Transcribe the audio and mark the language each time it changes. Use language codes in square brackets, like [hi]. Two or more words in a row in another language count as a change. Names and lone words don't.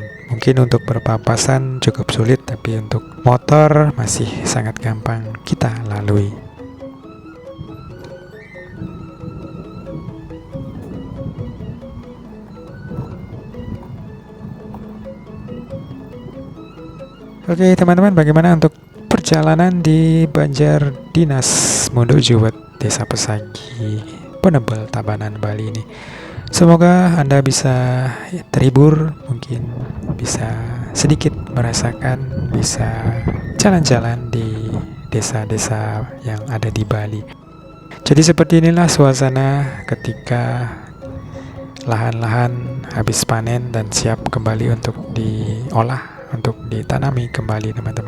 [id] Mungkin untuk berpapasan cukup sulit, tapi untuk motor masih sangat gampang kita lalui. Oke teman-teman, bagaimana untuk perjalanan di Banjar Dinas Mondo Juwet, Desa Pesagi, Penebel, Tabanan, Bali ini? Semoga Anda bisa terhibur, mungkin bisa sedikit merasakan, bisa jalan-jalan di desa-desa yang ada di Bali. Jadi seperti inilah suasana ketika lahan-lahan habis panen dan siap kembali untuk diolah, untuk ditanami kembali teman-teman.